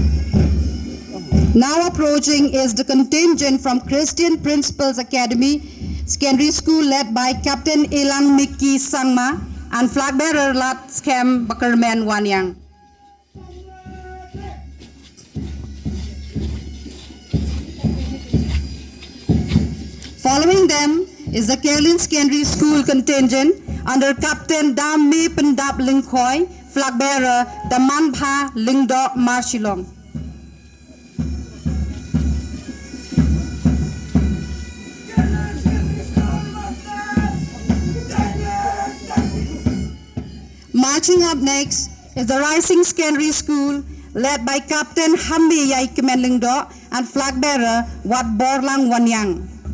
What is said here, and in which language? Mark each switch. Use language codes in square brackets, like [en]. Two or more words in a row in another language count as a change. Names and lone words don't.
[en] Now approaching is the contingent from Christian Principals Academy Secondary School led by Captain Elang Miki Sangma and flag bearer Lat Skem Bakerman Wanyang. Following them is the Kerlin Secondary School contingent under Captain Dam Me Pendap Lingkhoi, flag bearer Daman Pha Lingdo Marshilong. Marching up next is the Rising Secondary School led by Captain Hambi Yai Kemenlingdo and flag bearer Wat Borlang Wanyang.